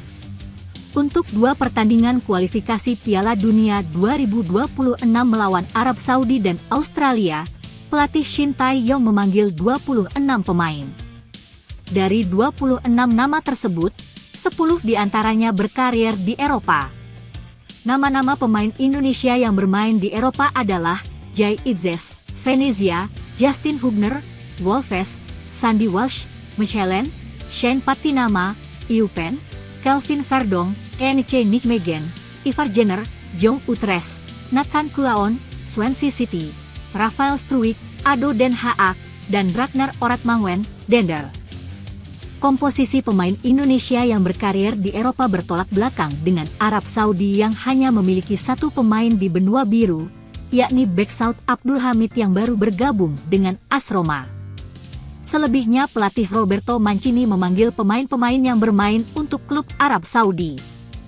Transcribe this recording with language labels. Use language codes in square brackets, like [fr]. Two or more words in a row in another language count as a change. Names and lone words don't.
[id] Untuk 2 pertandingan kualifikasi Piala Dunia 2026 melawan Arab Saudi dan Australia, pelatih Shin Tae-yong memanggil 26 pemain. Dari 26 nama tersebut, 10 diantaranya berkarir di Eropa. Nama-nama pemain Indonesia yang bermain di Eropa adalah Jay Itzes, Venezia, Justin Hubner, Wolves, Sandy Walsh, Mechelen, Shane Patinama, Eupen, Kelvin Verdong, Enice Nijmegen, Ivar Jenner, Jong Utrecht, Nathan Kulaon, Swansea City, Rafael Struijk, Ado Den Haag, dan Ragnar Oratmangen, Dender. Komposisi pemain Indonesia yang berkarir di Eropa bertolak belakang dengan Arab Saudi yang hanya memiliki 1 pemain di benua biru, yakni bek Saud Abdul Hamid yang baru bergabung dengan AS Roma. Selebihnya pelatih Roberto Mancini memanggil pemain-pemain yang bermain untuk klub Arab Saudi.